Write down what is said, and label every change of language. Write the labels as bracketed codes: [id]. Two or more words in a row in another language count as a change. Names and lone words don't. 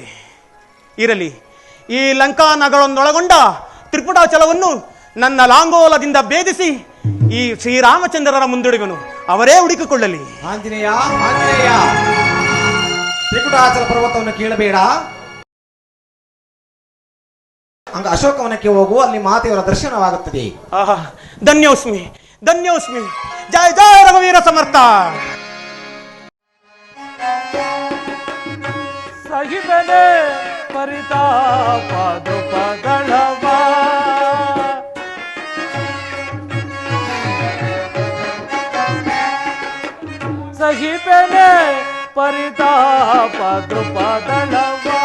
[kn] ಇರಲಿ, ಈ ಲಂಕಾ ನಗರವನ್ನೊಳಗೊಂಡ ತ್ರಿಪುಟಾಚಲವನ್ನು ನನ್ನ ಲಾಂಗೋಲದಿಂದ ಭೇದಿಸಿ ಈ ಶ್ರೀರಾಮಚಂದ್ರರ ಮುಂದಿಡುವನು, ಅವರೇ ಹುಡುಕಿಕೊಳ್ಳಲಿ. ಆಂಜನೇಯ, ಆಂಜನೇಯ, ತ್ರಿಕುಟಾಚಲ ಪರ್ವತವನ್ನು ಕೇಳಬೇಡ. ಅಂಗ ಅಶೋಕವನಕ್ಕೆ ಹೋಗು, ಅಲ್ಲಿ ಮಾತೆಯವರ ದರ್ಶನವಾಗುತ್ತದೆ. ಆಹಾ, ಧನ್ಯೋಸ್ಮಿ, ಧನ್ಯೋಸ್ಮಿ. ಜಯ ಜಯ ರಘುವೀರ ಸಮರ್ಥ. ಸಹಿಬನೆ ಪರಿತಾಪ ದುಃಖಗಳವ ಸಹಿಬನೆ ಪರಿತಾಪ ದ್ರುಪದಳವ